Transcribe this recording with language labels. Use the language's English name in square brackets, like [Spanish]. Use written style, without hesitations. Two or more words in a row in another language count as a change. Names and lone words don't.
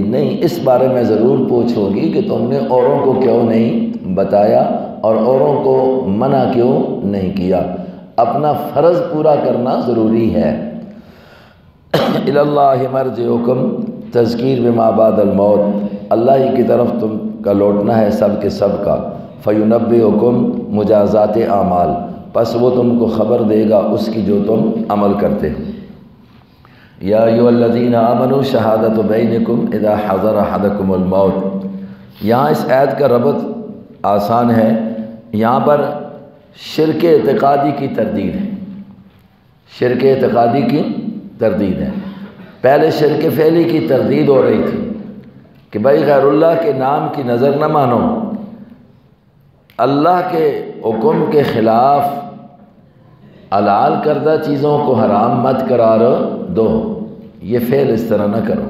[Urdu] نہیں، اس بارے میں ضرور پوچھ ہوگی کہ تم نے اوروں کو کیوں نہیں بتایا اور اوروں کو منع کیوں نہیں کیا۔ اپنا فرض پورا کرنا ضروری ہے۔ [Arabic] الی اللہ مرجعکم، تذکیر بما بعد الموت، [Urdu] اللہ ہی کی طرف تم کا لوٹنا ہے سب کے سب کا۔ فینبئکم مجازات اعمال، پس وہ تم کو خبر دے گا اس کی جو تم عمل کرتے ہو۔ [Arabic] یا ایھا الذین آمنوا شہادۃ بینکم اذا حضر احدکم الموت، [Urdu] یہاں اس آیت کا ربط آسان ہے، یہاں پر شرک اعتقادی کی تردید ہے، شرک اعتقادی کی تردید ہے۔ پہلے شرک فعلی کی تردید ہو رہی تھی کہ بھائی غیر اللہ کے نام کی نظر نہ مانو، اللہ کے حکم کے خلاف حلال کردہ چیزوں کو حرام مت قرار دو، یہ فعل اس طرح نہ کرو۔